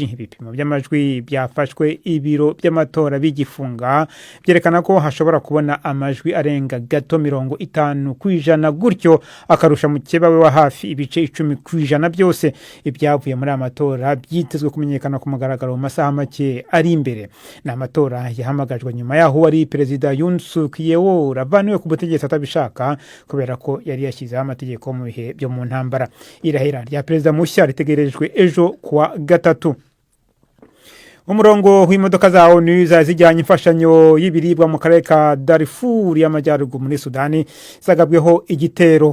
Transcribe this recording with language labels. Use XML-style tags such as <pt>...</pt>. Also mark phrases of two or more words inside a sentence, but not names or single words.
<rw>Ibipimo by'amajwi byafashwe ibiro by'amatora bigifunga byerekana ko hashobora kubona amajwi arenga gato 50% gutyo akarusha mukeba we wa hafi ibice 10% byose. Ibyavuye muri amatora byitezwe kumenyekana ku mugaragaro mu masaha make ari imbere. Na amatora yahamagajwe nyuma yaho wari perezida Yoon Suk Yeol avaniwe ku butegetsi atabishaka kubera ko yari yashyizeho amategeko mu bihe byo mu ntambara. Irahira rya perezida mushya ritegerejwe ejo kuwa 3. Umurongo w'imodoka za ONU zijyanye imfashanyo y'ibiribwa mu karere ka Darfur y'amajyaruguru muri Sudani zagabweho igitero.</rw>